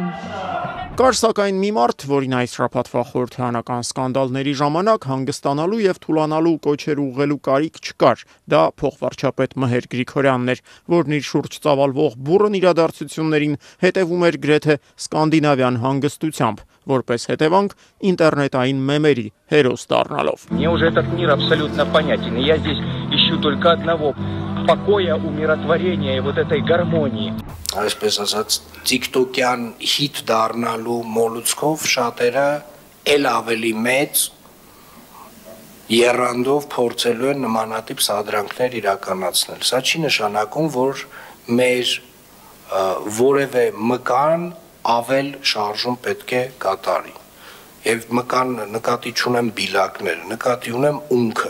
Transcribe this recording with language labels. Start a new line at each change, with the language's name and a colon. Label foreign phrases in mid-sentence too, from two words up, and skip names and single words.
Armenian: Կար սակայն մի մարդ, որին այս շաբաթվա խորհրդարանական սկանդալների ժամանակ հանգստանալու եւ թուլանալու կոչեր ուղղելու կարիք չկար։ Դա փոխվարչապետ Մհեր Գրիգորյանն էր, որն իր շուրջ ծավալվող բուռն իրադարձություններին հետևում էր գրեթե սկանդինավյան հանգստությամբ, որպես հետևանք ինտերնետային մեմերի հերոս դառնալով։
Russian: Мне уже этот мир абсолютно понятен, и я здесь ищу только одного покоя, умиротворения и вот этой гармонии.
Armenian: Այսպես ասած, TikTok-յան հիթ դառնալու մոլուցքով շատերը էլ ավելի մեծ եռանդով փորձելու են նմանատիպ սադրանքներ իրականացնել։ Սա չի նշանակում, որ մեր որևէ մկան ավել շարժում պետք է կատարի։ Եվ մկան նկատի չունեմ բիլակներ, նկատի ունեմ ունքը։